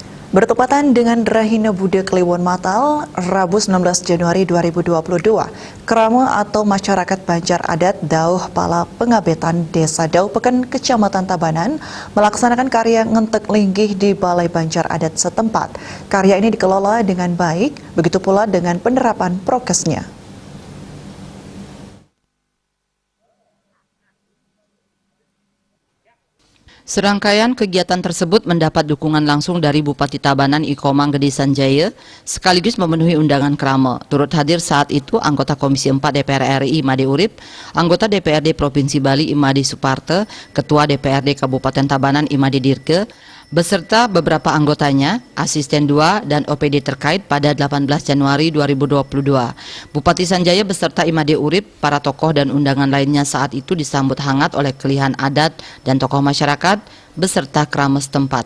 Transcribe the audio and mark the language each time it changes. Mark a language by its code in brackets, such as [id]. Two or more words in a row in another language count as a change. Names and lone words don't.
[id] Bertepatan dengan Rahina Buddha Kliwon Natal, Rabu 19 Januari 2022, Krama atau masyarakat Banjar Adat Dauh Pala Pengabetan Desa Dauh Peken, Kecamatan Tabanan, melaksanakan karya ngentek linggih di Balai Banjar Adat setempat. Karya ini dikelola dengan baik, begitu pula dengan penerapan prokesnya. Serangkaian kegiatan tersebut mendapat dukungan langsung dari Bupati Tabanan Ikomang Gede Sanjaya sekaligus memenuhi undangan Krama. Turut hadir saat itu anggota Komisi 4 DPR RI Imade Urip, anggota DPRD Provinsi Bali Imade Suparte, Ketua DPRD Kabupaten Tabanan Imade Dirke, beserta beberapa anggotanya, asisten 2 dan OPD terkait pada 18 Januari 2022. Bupati Sanjaya beserta Imade Urip, para tokoh dan undangan lainnya saat itu disambut hangat oleh kelihan adat dan tokoh masyarakat beserta krama setempat.